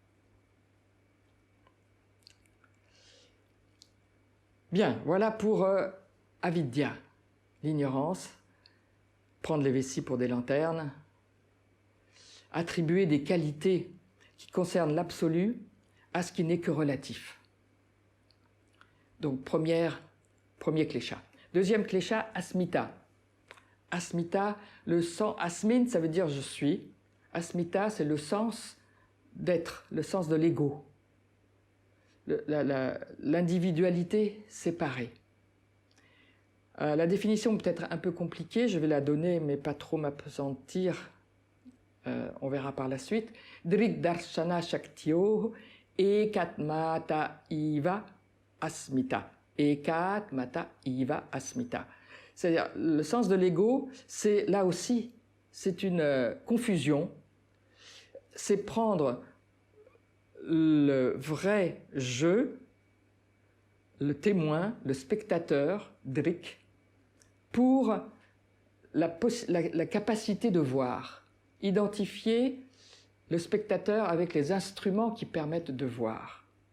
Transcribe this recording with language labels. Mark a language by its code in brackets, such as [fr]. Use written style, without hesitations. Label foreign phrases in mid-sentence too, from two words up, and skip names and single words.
[fr] Bien, voilà pour avidya, l'ignorance, prendre les vessies pour des lanternes, attribuer des qualités qui concernent l'absolu à ce qui n'est que relatif. Donc premier klesha. Deuxième klesha, asmita. Asmita, le sens, asmin, ça veut dire je suis. Asmita, c'est le sens d'être, le sens de l'ego. L'individualité séparée. La définition peut être un peu compliquée, je vais la donner, mais pas trop m'appesantir. On verra par la suite. [sa] Drik darshana shaktyo ekatmata iva asmita. Ekatmata iva asmita. [fr] C'est-à-dire, le sens de l'ego, c'est là aussi, c'est une confusion. C'est prendre le vrai je, le témoin, le spectateur, drik, pour la capacité de voir, identifier le spectateur avec les instruments qui permettent de voir.